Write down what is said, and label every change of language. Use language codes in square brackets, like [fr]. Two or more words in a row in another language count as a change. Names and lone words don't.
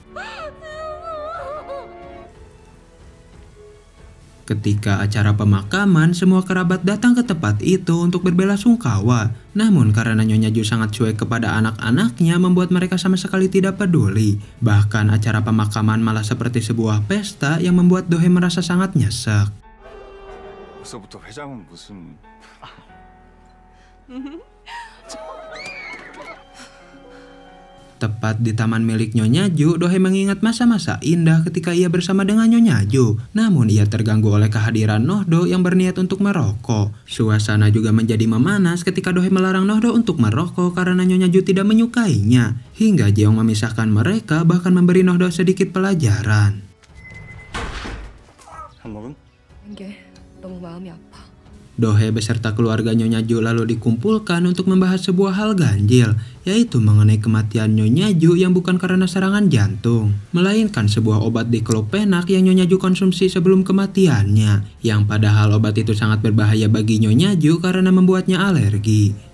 [id] Ketika acara pemakaman, semua kerabat datang ke tempat itu untuk berbelasungkawa. Namun karena Nyonya Ju sangat cuek kepada anak-anaknya membuat mereka sama sekali tidak peduli. Bahkan acara pemakaman malah seperti sebuah pesta yang membuat Dohee merasa sangat nyesek. [ko] 벌써부터 회장은 무슨... [id] Tepat di taman milik Nyonya Ju, Dohee mengingat masa-masa indah ketika ia bersama dengan Nyonya Ju. Namun ia terganggu oleh kehadiran Nohdo yang berniat untuk merokok. Suasana juga menjadi memanas ketika Dohee melarang Nohdo untuk merokok karena Nyonya Ju tidak menyukainya. Hingga Jeong memisahkan mereka, bahkan memberi Nohdo sedikit pelajaran. [ko] 한 모금? 이게 너무 마음이 아파. [id] Dohee beserta keluarga Nyonya Ju lalu dikumpulkan untuk membahas sebuah hal ganjil, yaitu mengenai kematian Nyonya Ju yang bukan karena serangan jantung, melainkan sebuah obat diklopenak yang Nyonya Ju konsumsi sebelum kematiannya, yang padahal obat itu sangat berbahaya bagi Nyonya Ju karena membuatnya alergi.